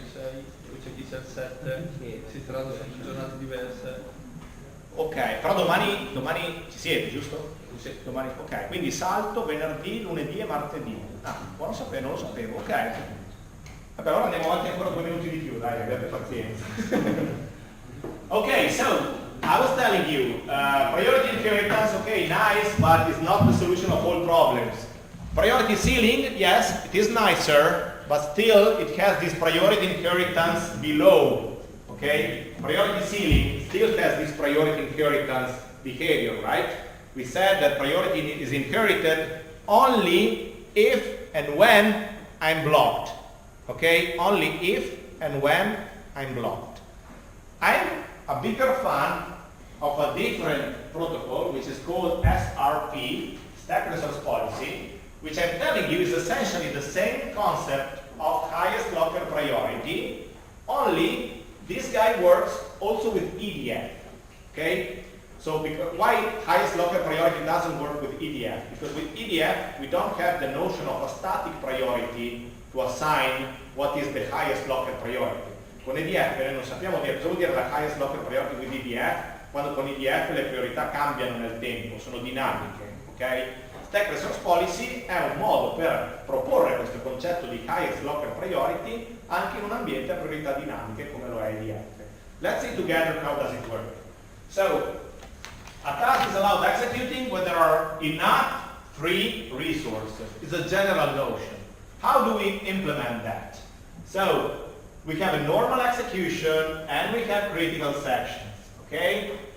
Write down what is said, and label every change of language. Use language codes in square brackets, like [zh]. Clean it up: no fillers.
[it] 6, poi c'è chi c'è il 7, si tratta di giornate diverse. Ok, però domani ci siete, giusto? Sì. Domani, ok, quindi salto venerdì, lunedì e martedì. Ah, buono sapere, non lo sapevo, ok. Vabbè, allora andiamo avanti ancora 2 minuti di più, dai, abbiate pazienza. [en] Ok, so, I was telling you, priority inheritance, okay, nice, but it's not the solution of all problems. Priority ceiling, yes, it is nicer, but still it has this priority inheritance below, okay? Priority ceiling still has this priority inheritance behavior, right? We said that priority is inherited only if and when I'm blocked, okay? Only if and when I'm blocked. I'm a bigger fan of a different protocol, which is called SRP, Stack Resource Policy, which I'm telling you is essentially the same concept of highest locker priority, only this guy works also with EDF, okay? So why highest locker priority doesn't work with EDF? Because with EDF, we don't have the notion of a static priority to assign what is the highest locker priority. [it] Con EDF non sappiamo dire cosa vuol dire la highest locker priority [en] with EDF, [it] quando con EDF le priorità cambiano nel tempo, sono dinamiche, ok? Stack Resource Policy è un modo per proporre questo concetto di highest locker priority anche in un ambiente a priorità dinamiche come lo è EDF. [en] Let's see together how does it work. So, a task is allowed executing when there are enough free resources. It's a general notion. How do we implement that? So, we have a normal execution and we have critical sections, okay?